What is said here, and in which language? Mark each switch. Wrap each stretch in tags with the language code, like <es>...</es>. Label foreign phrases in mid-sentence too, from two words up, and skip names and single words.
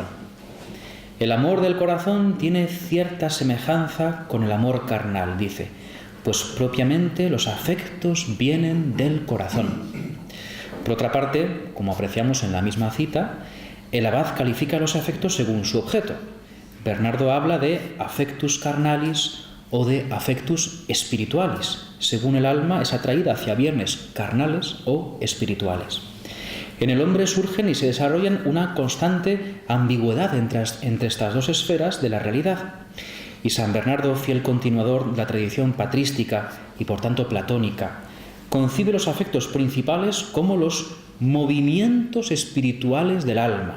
<es>El amor del corazón tiene cierta semejanza con el amor carnal, dice, pues propiamente los afectos vienen del corazón. Por otra parte, como apreciamos en la misma cita, el abad califica los afectos según su objeto. Bernardo habla de</es> <la>affectus carnalis</la> <es>o de</es> <la>affectus spiritualis,</la> <es>según el alma es atraída hacia bienes carnales o espirituales. En el hombre surgen y se desarrollan una constante ambigüedad entre estas dos esferas de la realidad. Y San Bernardo, fiel continuador de la tradición patrística y por tanto platónica, concibe los afectos principales como los movimientos espirituales del alma.</es>